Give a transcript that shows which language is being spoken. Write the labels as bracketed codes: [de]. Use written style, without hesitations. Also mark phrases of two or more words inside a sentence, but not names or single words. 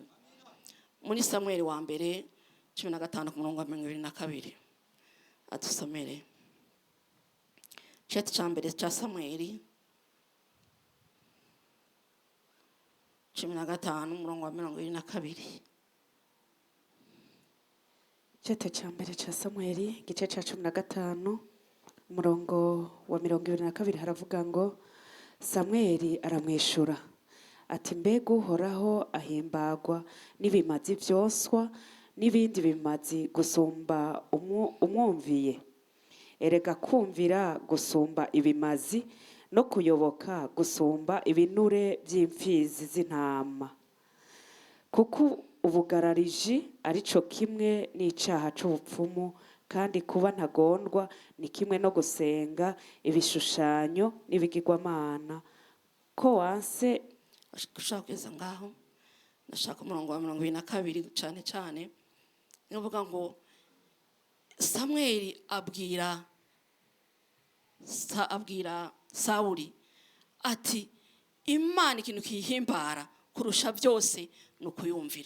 [rn] Muri Samuel wa mbere 15:22 adusomere cete cya mbere cya Samweli 15 umurongo wa 22. Cete cya mbere cya Samweli igice cya 15 umurongo wa 22 haravuga ngo Samweli aramwishura ati mbega uhoraho ahimbagwa n'ibimazi byoswa n'ibindi bimazi gusumba umwumviye. Erega kumvira gusumba ibimazi no kuyoboka gusumba ibinure by'imfizi z'intama. Kuko ubugarariji ari cyo kimwe n'icaha c'ubupfumu, kandi kuba ntagondwa ni kimwe no gusenga ibishushanyo n'ibigirwamana. Ko wanse gushaka kugeza ngaho ndashaka umurongo wa 22 cyane cyane nivuga ngo Samweli abwira Sawuli ati Imana ikintu kihimbara kurusha byose nukuyumvira.